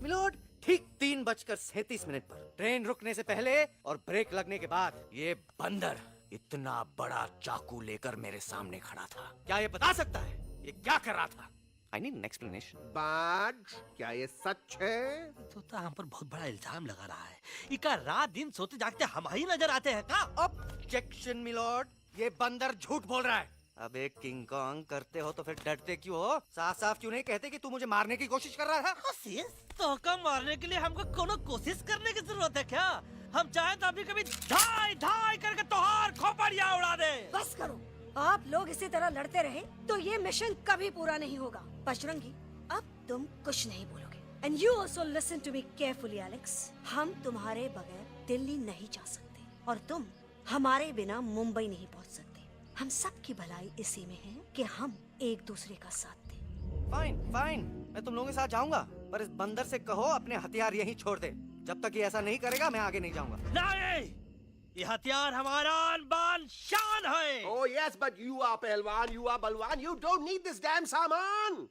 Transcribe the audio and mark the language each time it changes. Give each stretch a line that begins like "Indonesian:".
Hindi: Milord, ठीक 3:37 पर train रुकने से पहले और ब्रेक लगने के बाद ये बंदर इतना बड़ा चाकू लेकर मेरे सामने खड़ा था। क्या ये बता सकता है ये क्या कर रहा था?
English: I need an explanation.
Hindi: बाज, क्या ये सच है? तोता हम पर बहुत बड़ा इल्जाम लगा रहा है। इका रात दिन सोते जागते हम ही नजर आते हैं का? ऑब्जेक्शन मिलॉर्ड, ये बंदर झूठ बोल रहा है। अब एक किंग कॉन्ग करते हो तो फिर डरते क्यों हो? साफ साफ क्यों नहीं कहते कि तू मुझे मारने की कोशिश कर रहा था? तो का मारने के लिए हमको कोनो कोशिश करने की जरूरत है क्या? हम चाहे तो अभी कभी धाई धाई करके तोहार खोपड़िया उड़ा दे। बस करो, आप लोग इसी तरह लड़ते रहे तो ये मिशन कभी पूरा नहीं होगा।
English: Bajrangi,
Hindi: अब तुम कुछ नहीं बोलोगे।
English: And you also listen to me carefully Alex.
Hindi: हम तुम्हारे बगैर दिल्ली नहीं जा सकते और तुम हमारे बिना मुंबई नहीं पहुंच सकते। हम सब की भलाई इसी में है कि हम एक दूसरे का साथ दें। फाइन फाइन, मैं तुम लोगों के साथ जाऊंगा, पर इस बंदर से कहो अपने हथियार यहीं छोड़ दे। जब तक ये ऐसा नहीं करेगा मैं आगे नहीं जाऊंगा। नहीं, ये हथियार हमारा आन-बान शान है।
English: Oh yes, but you are पहलवान, you are बलवान. You don't need this damn सामान.